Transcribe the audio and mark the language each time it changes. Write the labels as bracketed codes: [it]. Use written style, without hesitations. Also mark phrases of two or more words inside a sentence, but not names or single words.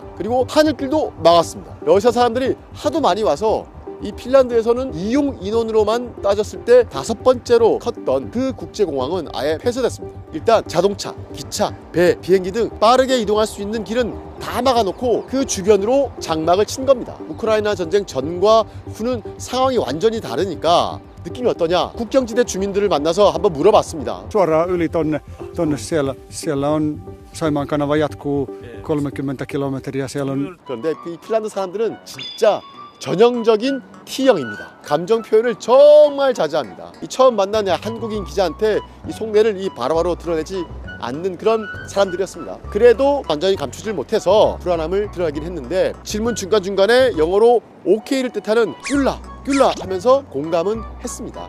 [ko] 그리고 하늘길도 막았습니다. 러시아 사람들이 하도 많이 와서 이 핀란드에서는 이용 인원으로만 따졌을 때 5번째로 컸던 그 국제공항은 아예 폐쇄됐습니다. 일단 자동차, 기차, 배, 비행기 등 빠르게 이동할 수 있는 길은 다 막아놓고 그 주변으로 장막을 친 겁니다. 우크라이나 전쟁 전과 후는 상황이 완전히 다르니까 느낌이 어떠냐? 국경지대 주민들을 만나서 한번 물어봤습니다. [fi] Suoraan yli tonne siellä on Saimaan kanava jatkuu 30 kilometriä. siellä on. [ko] 그런데 이 핀란드 사람들은 진짜 전형적인 T형입니다. 감정 표현을 정말 자제합니다. 이 처음 만난 한국인 기자한테 이 속내를 이 바로바로 드러내지 않는 그런 사람들이었습니다. 그래도 완전히 감추질 못해서 불안함을 드러내긴 했는데 질문 중간중간에 영어로 OK를 뜻하는 귤라 하면서 공감은 했습니다.